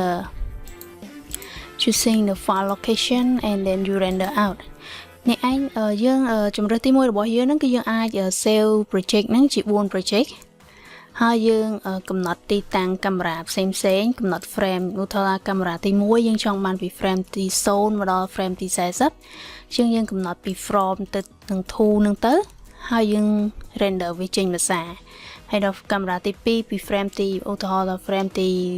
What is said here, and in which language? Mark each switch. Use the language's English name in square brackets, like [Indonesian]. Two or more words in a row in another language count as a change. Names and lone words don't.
[English] the file location and then you render out [Khmer] នេះឯងយើងជំរើសទី1របស់យើងហ្នឹងគឺយើងអាច [English] save project [Khmer] ហ្នឹងជា4 project ហើយយើងកំណត់ទីតាំងកាមេរ៉ាផ្សេងៗកំណត់ frame ឧទាហរណ៍កាមេរ៉ាទី1យើងចង់បានពី frame ទី0មកដល់ frame ទី40យើងកំណត់ពី from ទៅនឹង to នឹងទៅហើយយើង render វាចេញភាសាហើយដល់កាមេរ៉ាទី2ពី frame ទីឧទាហរណ៍ដល់ frame ទី